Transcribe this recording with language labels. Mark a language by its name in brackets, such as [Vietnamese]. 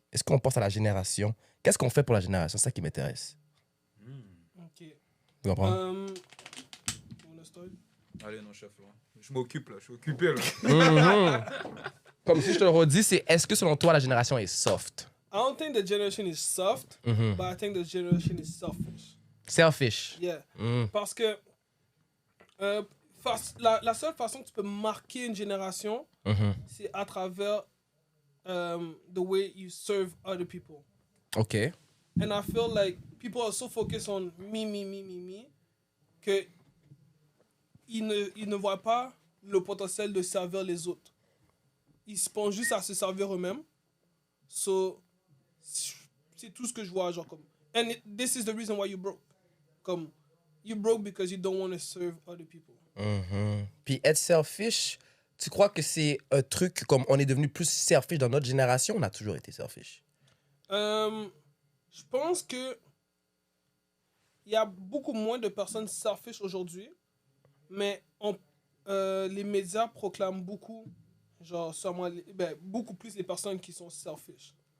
[French] Est-ce qu'on pense à la génération? Qu'est-ce qu'on fait pour la génération? C'est ça qui m'intéresse. Ok. Tu comprends? On a start? Allez, non, chef, là. Je m'occupe, là. Je suis occupé, là. Comme si je te le redis, c'est est-ce que selon toi, la génération est soft? [English] I don't think the generation is soft, but I think the generation is selfish. Selfish. Yeah. Mm. [French] Parce que la seule façon que tu peux marquer une génération, c'est à travers [English] the way you serve other people. OK. And I feel like people are so focused on me, [French] que ils ne voient pas le potentiel de servir les autres. Ils se pensent juste à se servir eux-mêmes. So, c'est tout ce que je vois, genre comme... [English] this is the reason why you broke. Comme, you broke because you don't want to serve other people. [French] Puis être selfish, tu crois que c'est un truc comme on est devenu plus selfish dans notre génération? On a toujours été selfish. Je pense que il y a beaucoup moins de personnes selfish aujourd'hui, mais les médias proclament beaucoup, genre sûrement, beaucoup plus les personnes qui sont selfish.